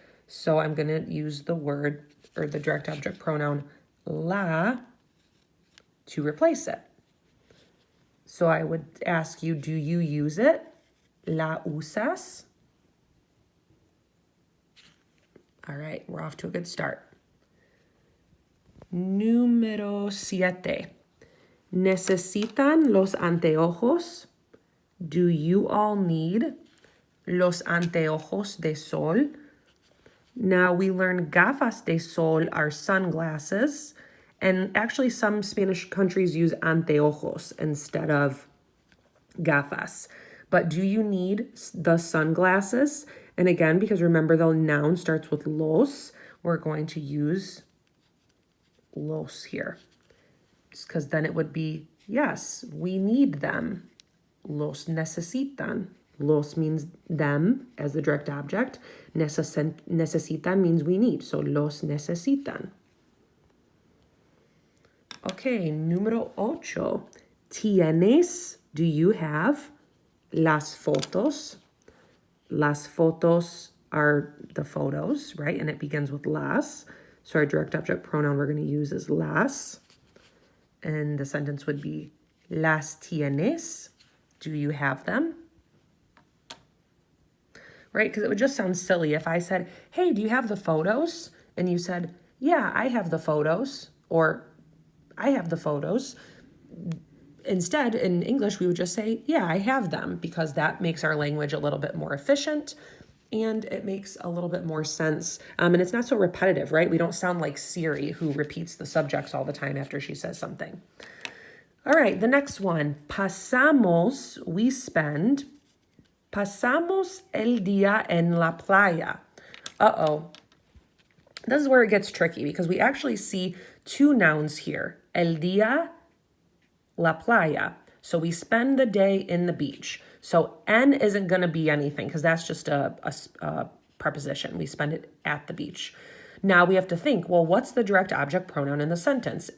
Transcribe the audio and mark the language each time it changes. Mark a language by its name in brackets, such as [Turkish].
[English] So I'm going to use the word or the direct object pronoun la to replace it. So I would ask you, do you use it? [Spanish] La usas? [English] All right, we're off to a good start. [Spanish] Número 7. ¿Necesitan los anteojos? [English] Do you all need [Spanish] los anteojos de sol? [English] Now we learned [Spanish] gafas de sol [English] are sunglasses. And actually some Spanish countries use anteojos instead of gafas. But do you need the sunglasses? And again, because remember the noun starts with los, we're going to use los here. Because then it would be, yes, we need them. [Spanish] Los necesitan. [English] Los means them as the direct object. Necesitan means we need. So [Spanish] los necesitan. Okay, número 8. ¿Tienes, [English] do you have, [Spanish] las fotos? Las fotos [English] are the photos, right? And it begins with las. So our direct object pronoun we're going to use is las. And the sentence would be, [Spanish] las tienes? [English] Do you have them? Right? Because it would just sound silly if I said, hey, do you have the photos? And you said, yeah, I have the photos. Or I have the photos. Instead, in English, we would just say, yeah, I have them, because that makes our language a little bit more efficient and it makes a little bit more sense. And it's not so repetitive, right? We don't sound like Siri, who repeats the subjects all the time after she says something. All right, the next one. Pasamos, we spend. [Spanish] Pasamos el día en la playa. Uh-oh. [English] This is where it gets tricky because we actually see 2 nouns here. [Spanish] El día, la playa. [English] So we spend the day in the beach. So en isn't going to be anything because that's just a preposition. We spend it at the beach. Now we have to think, well, what's the direct object pronoun in the sentence?